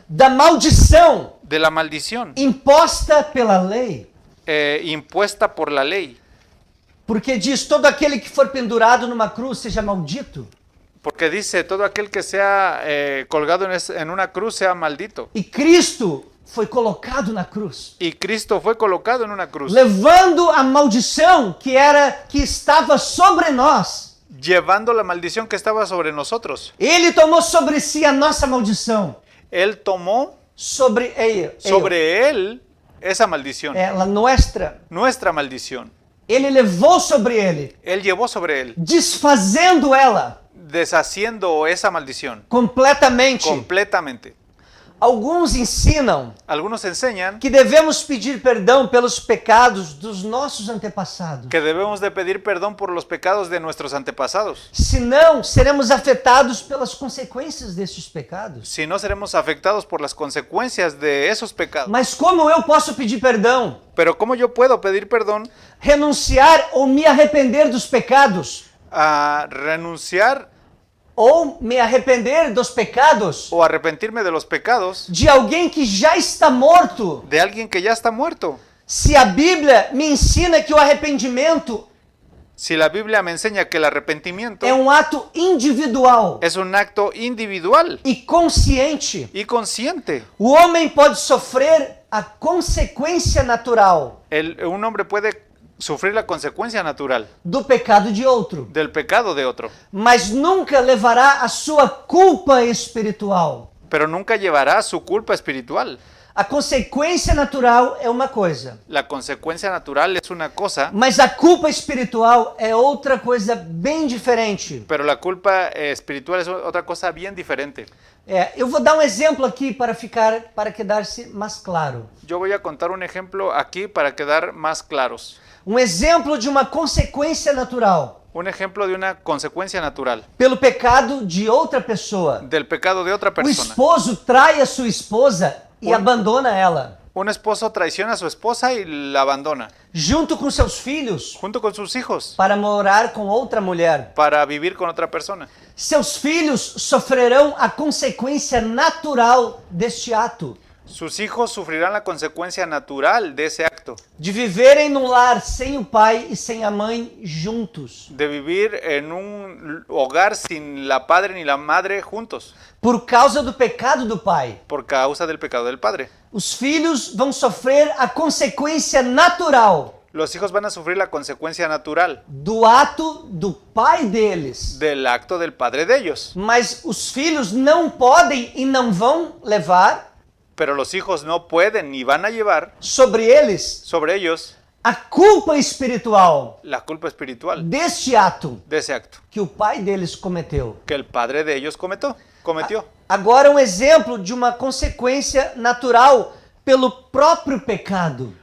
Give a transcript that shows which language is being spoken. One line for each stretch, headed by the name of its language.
Portuguese: da maldição
Spanish: de la maldición
Portuguese: imposta pela lei.
Spanish: impuesta por la ley,
Portuguese: Porque diz, todo aquele que for pendurado numa cruz seja maldito.
Spanish: porque dice, todo aquel que sea colgado en una cruz sea maldito.
Portuguese: E Cristo foi colocado na cruz,
Spanish: Y Cristo fue colocado en una cruz,
Portuguese: levando a maldição que estava sobre nós.
Spanish: llevando la maldición que estaba sobre nosotros.
Portuguese: Ele tomou sobre si a nossa maldição.
Spanish: Él tomó Sobre él esa maldición,
Portuguese: ela
Spanish: nuestra. nuestra maldición.
Portuguese: Ele levou sobre ele,
Spanish: Él llevó sobre él,
Portuguese: desfazendo ela
Spanish: deshaciendo esa maldición
Portuguese: completamente.
Spanish: completamente.
Portuguese: Alguns ensinam
Spanish: Algunos enseñan
Portuguese: que devemos pedir perdão pelos pecados dos nossos antepassados.
Spanish: que debemos de pedir perdón por los pecados de nuestros antepasados.
Portuguese: Senão, seremos afetados pelas consequências desses pecados.
Spanish: Si no, seremos afectados por las consecuencias de esos pecados.
Portuguese: Mas como eu posso pedir perdão?
Spanish: Pero ¿cómo yo puedo pedir perdón
Portuguese: Renunciar ou me arrepender dos pecados?
Spanish: a renunciar
Portuguese: Ou me arrepender dos pecados
Spanish: o arrepentirme de los pecados
Portuguese: de alguém que já está morto?
Spanish: de alguien que ya está muerto?
Portuguese: Se a Bíblia me ensina que o arrependimento
Spanish: Si la Biblia me enseña que el arrepentimiento
Portuguese: é um ato individual
Spanish: es un acto individual
Portuguese: e consciente,
Spanish: y consciente,
Portuguese: o homem pode sofrer a consequência natural
Spanish: un hombre puede sufrir la consecuencia natural
Portuguese: do pecado de outro,
Spanish: del pecado de otro,
Portuguese: mas nunca levará a sua culpa espiritual.
Spanish: pero nunca llevará su culpa espiritual.
Portuguese: A consequência natural é uma coisa,
Spanish: La consecuencia natural es una cosa,
Portuguese: mas a culpa espiritual é outra coisa bem diferente.
Spanish: pero la culpa espiritual es otra cosa bien diferente.
Portuguese: Eu vou dar um exemplo aqui para quedar-se mais claro.
Spanish: Yo voy a contar un ejemplo aquí para quedar más claros.
Portuguese: Um exemplo de uma consequência natural
Spanish: Un ejemplo de una consecuencia natural
Portuguese: pelo pecado de outra pessoa.
Spanish: del pecado de otra
Portuguese: O
Spanish: persona.
Portuguese: esposo trai a sua esposa e abandona ela,
Spanish: Un esposo traiciona a su esposa y la abandona,
Portuguese: junto com seus filhos,
Spanish: junto con sus hijos,
Portuguese: para morar com outra mulher.
Spanish: para vivir con otra persona.
Portuguese: Seus filhos sofrerão a consequência natural deste ato,
Spanish: Sus hijos sufrirán la consecuencia natural de ese acto,
Portuguese: de viverem num lar sem o pai e sem a mãe juntos,
Spanish: de vivir en un hogar sin la padre ni la madre juntos,
Portuguese: por causa do pecado do pai.
Spanish: por causa del pecado del padre.
Portuguese: Os filhos vão sofrer a consequência natural
Spanish: Los hijos van a sufrir la consecuencia natural
Portuguese: do ato do pai deles.
Spanish: del acto del padre de ellos,
Portuguese: Mas os filhos não podem e não vão levar
Spanish: pero los hijos no pueden ni van a llevar
Portuguese: sobre eles
Spanish: sobre ellos
Portuguese: a culpa espiritual
Spanish: la culpa espiritual
Portuguese: deste ato
Spanish: de ese acto
Portuguese: que o pai deles cometeu.
Spanish: que el padre de ellos cometió.
Portuguese: Agora um exemplo de uma consequência natural pelo próprio pecado.